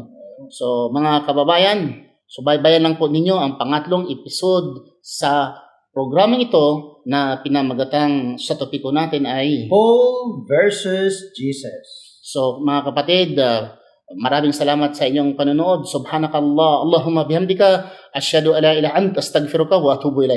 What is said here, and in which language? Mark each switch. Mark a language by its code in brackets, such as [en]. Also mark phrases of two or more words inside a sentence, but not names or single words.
[tl] So, mga kababayan, subaybayan lang po ninyo ang pangatlong episode sa programang ito na pinamagatang sa topiko natin ay Paul versus Jesus. So, mga kapatid, maraming salamat sa inyong panonood. [ar] سبحانك اللهم وبحمدك، أشهد أن لا إله إلا أنت، أستغفرك وأتوب إليك.